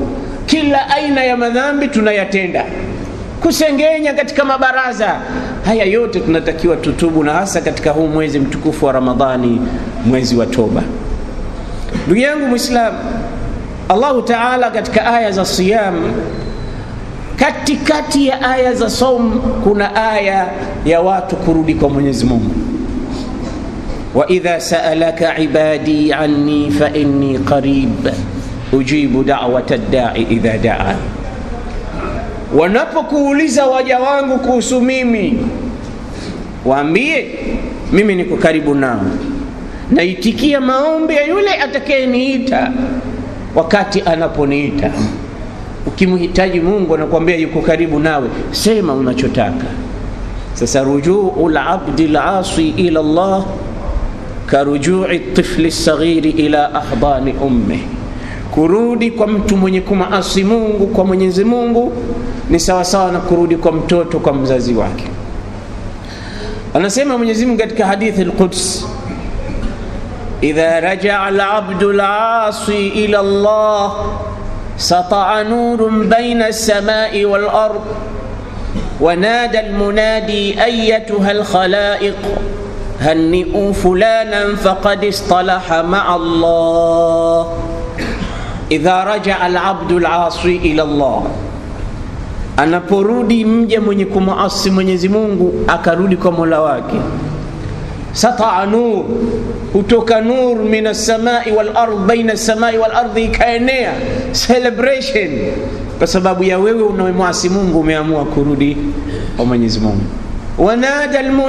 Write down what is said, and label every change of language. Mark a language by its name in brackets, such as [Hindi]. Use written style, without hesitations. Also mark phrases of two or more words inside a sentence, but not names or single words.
[Swahili] Kila aina ya madhambi tunayatenda. Kusengenya katika mabaraza, haya yote tunatakiwa tutubu, na hasa katika huu mwezi mtukufu wa Ramadhani, mwezi wa toba. Ndugu yangu Muislam, Allah Ta'ala katika aya za siyam, katikati ya aya za saum kuna aya ya watu kurudi kwa Mwenyezi Mungu. [Arabic] وإذا سألك عبادي عني فإني قريب أجيب دعوة الداعي إذا دعا. [Swahili] Wanapokuuliza waja wangu kuhusu mimi, waambie mimi niko karibu nao, naitikia maombi ya yule atakayeniita wakati anaponiita. Ukimhitaji Mungu anakuambia yuko karibu nawe, sema unachotaka. [Arabic] Sasa رجوع العبد العاصي إلى الله كرجوع الطفل الصغير إلى أحضان أمي. [Swahili] Kurudi kwa mtu mwenye kumaasi Mungu kwa Mwenyezi Mungu ni sawa sawa na kurudi kwa mtoto kwa mzazi wake. Anasema Mwenyezi Mungu katika hadithi [Arabic] al-Quds, إذا رجع العبد العاصي إلى الله سطع نور بين السماء والأرض ونادى المنادي أيتها الخلائق هنئوا فلانا فقد اصطلح مع الله. إذا رجع العبد العاصي إلى الله, [Swahili] anaporudi mja mwenye kumuasi Mwenyezi Mungu akarudi kwa Mola wake, [Arabic] سطع نور, [Swahili] kutoka [Arabic] نور من السماء والأرض, بين السماء والأرض, [Swahili] ikaenea celebration kwa sababu ya wewe unayemwasi Mungu umeamua kurudi kwa Mwenyezi Mungu.